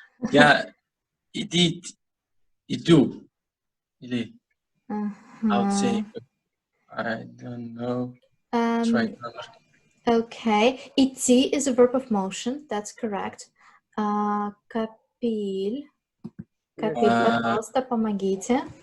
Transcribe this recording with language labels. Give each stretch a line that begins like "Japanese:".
Russian: Yeah, иди, иду. Или
English: how to say? I don't know. Try. Okay, идти is a verb of motion. That's correct. Капиль.
Russian: Капиль, пожалуйста, помогите.